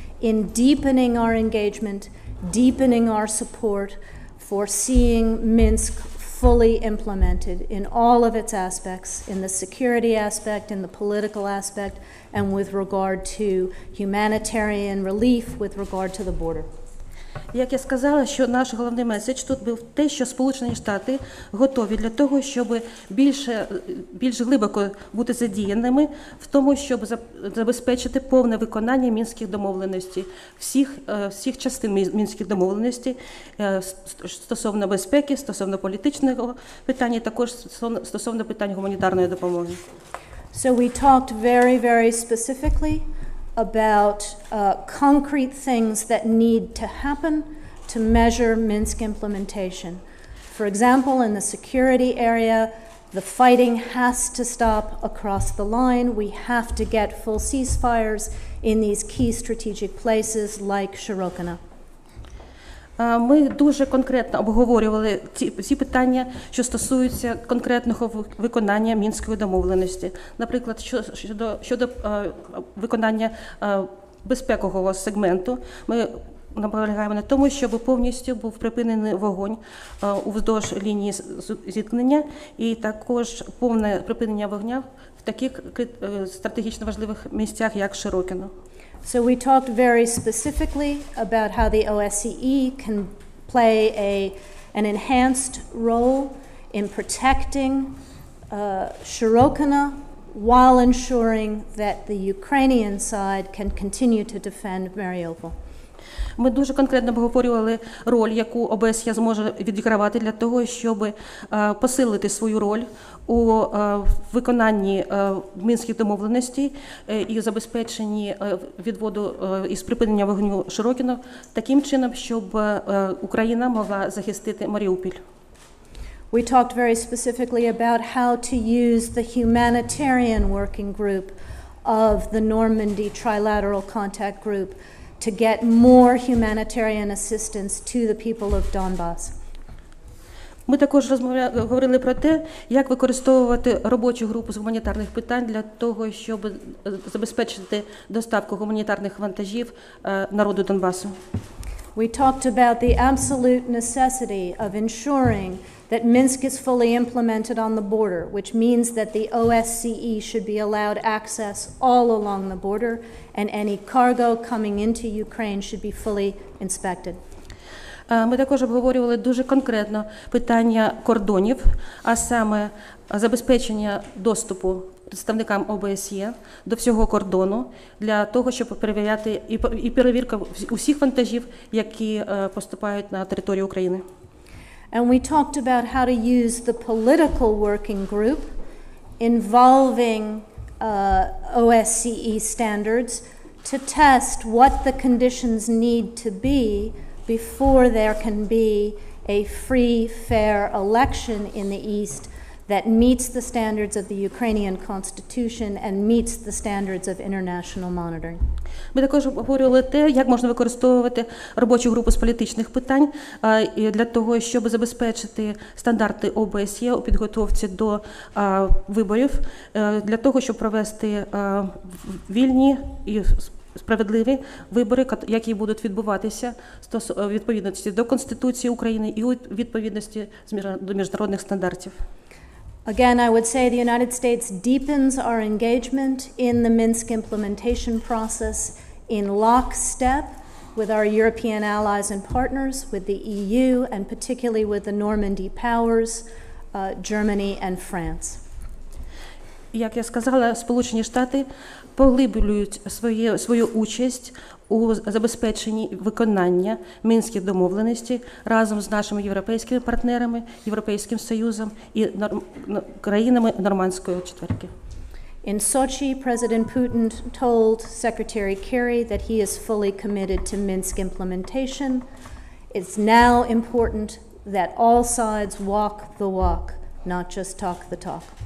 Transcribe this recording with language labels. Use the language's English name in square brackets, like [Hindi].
[English] in deepening our engagement, deepening our support for seeing Minsk fully implemented in all of its aspects, in the security aspect, in the political aspect, and with regard to humanitarian relief with regard to the border. [Ukrainian] Як я сказала, що наш головний меседж тут був те, що Сполучені Штати готові для того, щоб більш глибоко бути задіяними в тому, щоб забезпечити повне виконання мінських домовленостей, всіх частин мінських домовленостей стосовно безпеки, стосовно політичного питання, і також стосовно питань гуманітарної допомоги. [English] So we talked very, very specifically about concrete things that need to happen to measure Minsk implementation. For example, in the security area, the fighting has to stop across the line. We have to get full ceasefires in these key strategic places like Shirokina. [Ukrainian] Ми дуже конкретно обговорювали ці питання, що стосуються конкретного виконання Мінської домовленості. Наприклад, щодо виконання безпекового сегменту, ми наполягаємо на тому, щоб повністю був припинений вогонь уздовж лінії зіткнення і також повне припинення вогня в таких стратегічно важливих місцях, як Широкино. [English] So we talked very specifically about how the OSCE can play an enhanced role in protecting Shirokina while ensuring that the Ukrainian side can continue to defend Mariupol. [Ukrainian] Ми дуже конкретно обговорювали роль, яку ОБСЄ зможе відігравати для того, щоб посилити свою роль у виконанні мінських домовленостей і забезпеченні відводу із припинення вогню Широкіно таким чином, щоб Україна могла захистити Маріуполь. [English] We talked very specifically about how to use the humanitarian working group of the Normandy Trilateral Contact Group to get more humanitarian assistance to the people of Donbas. [Ukrainian] Ми також говорили про те, як використовувати робочу групу з гуманітарних питань для того, щоб забезпечити доставку гуманітарних вантажів народу Донбасу. [English] We talked about the absolute necessity of ensuring that Minsk is fully implemented on the border, which means that the OSCE should be allowed access all along the border, and any cargo coming into Ukraine should be fully inspected. [Ukrainian] Ми також обговорювали дуже конкретно питання кордонів, а саме забезпечення доступу представникам ОБСЄ до всього кордону для того, щоб перевіряти і перевірка усіх вантажів, які поступають на територію України. [English] And we talked about how to use the political working group involving OSCE standards to test what the conditions need to be before there can be a free, fair election in the East that meets the standards of the Ukrainian constitution and meets the standards of international monitoring. [Ukrainian] Ми також обговорювали те, як можна використовувати робочу групу з політичних питань для того, щоб забезпечити стандарти ОБСЄ у підготовці до виборів, для того, щоб провести вільні і справедливі вибори, які будуть відбуватися у відповідності до Конституції України і у відповідності до міжнародних стандартів. [English] Again, I would say the United States deepens our engagement in the Minsk implementation process in lockstep with our European allies and partners, with the EU, and particularly with the Normandy powers, Germany and France. [Ukrainian] Як я сказала, Сполучені Штати поглиблюють свою участь у забезпеченні виконання Мінських домовленостей разом з нашими європейськими партнерами, Європейським Союзом і країнами Нормандської четвірки. [English] In Sochi, President Putin told Secretary Kerry that he is fully committed to Minsk implementation. It's now important that all sides walk the walk, not just talk the talk.